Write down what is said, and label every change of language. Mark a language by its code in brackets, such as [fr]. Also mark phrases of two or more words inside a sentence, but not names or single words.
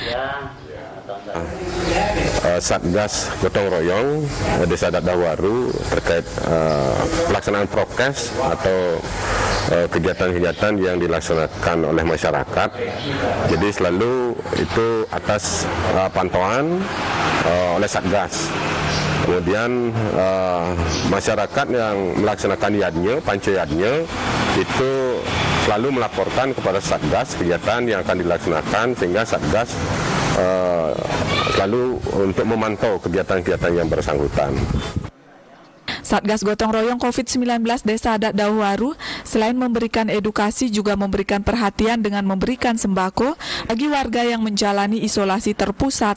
[id] Satgas Gotong Royong Desa Adat Dauwaru terkait pelaksanaan prokes atau kegiatan-kegiatan yang dilaksanakan oleh masyarakat. Jadi selalu itu atas pantauan oleh Satgas. Kemudian masyarakat yang melaksanakan yadnya, panca-yadnya, itu selalu melaporkan kepada Satgas kegiatan yang akan dilaksanakan, sehingga Satgas lalu untuk memantau kegiatan-kegiatan yang bersangkutan. Satgas Gotong Royong COVID-19 Desa Adat Dauwaru selain memberikan edukasi juga memberikan perhatian dengan memberikan sembako bagi warga yang menjalani isolasi terpusat.